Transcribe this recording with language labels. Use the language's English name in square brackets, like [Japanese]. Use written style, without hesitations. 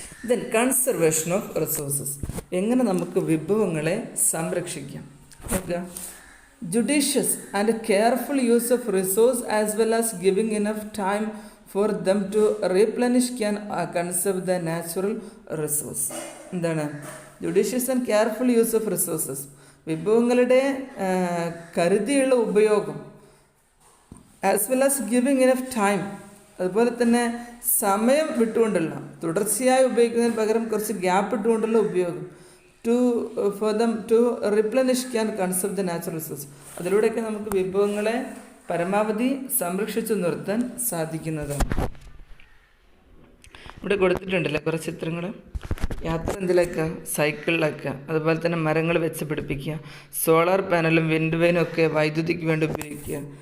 [Malayalam] Then conservation of resources. എങ്ങനെ നമുക്ക് വിഭവങ്ങളെ സംരക്ഷിക്കാം നോക്കുക. [English] Judicious and careful use of resource as well as giving enough time for them to replenish can conserve the natural resource. [Malayalam] എന്താണ് judicious and careful use of resources? വിഭവങ്ങളുടെ കരുതിയുള്ള ഉപയോഗം, as well as giving enough time, അതുപോലെ തന്നെ സമയം വിട്ടുകൊണ്ടുള്ള തുടർച്ചയായി ഉപയോഗിക്കുന്നതിന് പകരം കുറച്ച് ഗ്യാപ്പ് ഇട്ടുകൊണ്ടുള്ള ഉപയോഗം. [English] for them to replenish can conserve the natural resources. [Malayalam] അതിലൂടെയൊക്കെ നമുക്ക് വിഭവങ്ങളെ പരമാവധി സംരക്ഷിച്ചു നിർത്താൻ സാധിക്കുന്നതാണ്. ഇവിടെ കൊടുത്തിട്ടുണ്ടല്ലോ കുറച്ച് ചിത്രങ്ങൾ. യാത്ര എന്തിലൊക്കെ? സൈക്കിളിലൊക്കെ. അതുപോലെ തന്നെ മരങ്ങൾ വെച്ച് പിടിപ്പിക്കുക. സോളാർ പാനലും വിൻഡ് വൈനും ഒക്കെ വൈദ്യുതിക്ക് വേണ്ടി ഉപയോഗിക്കുക.